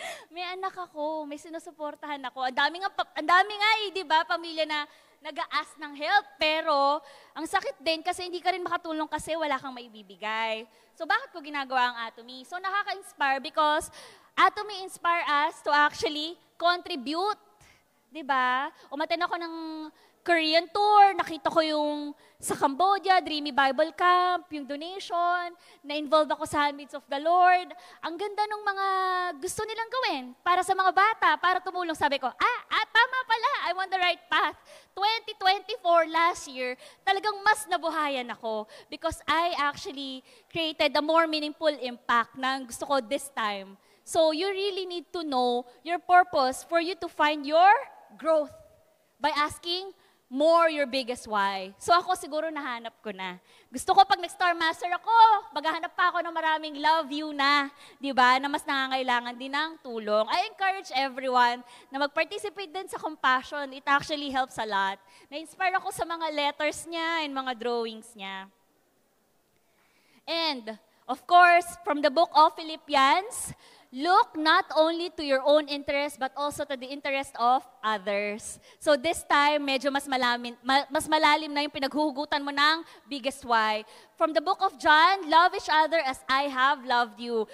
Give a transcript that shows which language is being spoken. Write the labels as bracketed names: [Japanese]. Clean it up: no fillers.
[Filipino] May anak ako, may sinusuportahan ako. Ang dami nga di ba, pamilya na nag-a-ask ng help, pero ang sakit din kasi hindi ka rin makatulong kasi wala kang maibibigay. So bakit ko ginagawa ang Atomy? [English] So nakaka-inspire because Atomy inspire us to actually contribute. [Filipino] Diba? Umattend ako ng Korean tour, nakita ko yung sa Cambodia, Dreamy Bible Camp, yung donation, na-involve ako sa Handmaids of the Lord. Ang ganda ng mga gusto nilang gawin para sa mga bata, para tumulong. Sabi ko, tama pala, [English] I'm on the right path. 2024, last year, [Filipino] talagang mas nabuhayan ako [English] because I actually created a more meaningful impact [Filipino] na gusto ko [English] this time. So you really need to know your purpose for you to find your growth by asking more your biggest why. [Filipino] So ako siguro nahanap ko na. Gusto ko pag nag-Star Master ako, maghahanap pa ako ng maraming love you na, di ba, na mas nangangailangan din ng tulong. [English] I encourage everyone [Filipino] na mag-participate din sa [English] Compassion. It actually helps a lot. [Filipino] Na-inspire ako sa mga letters niya and mga drawings niya. [English] And, of course, from the book of Philippians, look not only to your own interest, but also to the interest of others. [Filipino] So this time, medyo mas malalim na yung pinaghuhugutan mo ng biggest why. [English] From the book of John, love each other as I have loved you.